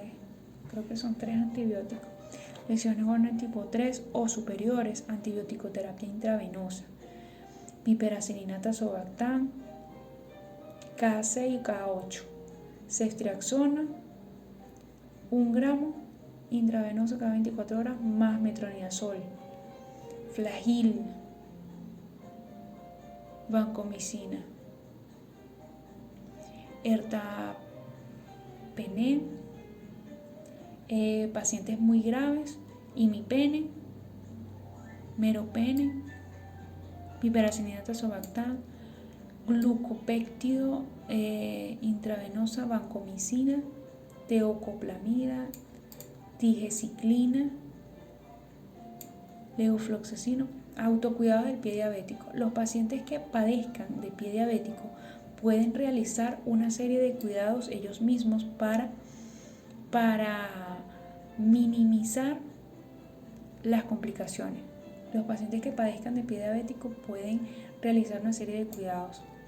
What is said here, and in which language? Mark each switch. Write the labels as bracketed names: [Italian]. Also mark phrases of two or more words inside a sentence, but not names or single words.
[Spanish] Creo que son 3 antibióticos. Lesiones Warner tipo 3 o superiores, antibiótico-terapia intravenosa. Piperacilina tazobactam, cada 6 y cada 8. Ceftriaxona, 1 gramo, intravenoso cada 24 horas, más metronidazol. Flagyl, vancomicina. Ertapenem, pacientes muy graves, imipenem, meropenem, piperacilina tazobactam, glucopéptido intravenosa, vancomicina, teocoplamida, digeciclina, levofloxacino. Autocuidado del pie diabético. Los pacientes que padezcan de pie diabético pueden realizar una serie de cuidados ellos mismos para minimizar las complicaciones. Los pacientes que padezcan de pie diabético pueden realizar una serie de cuidados.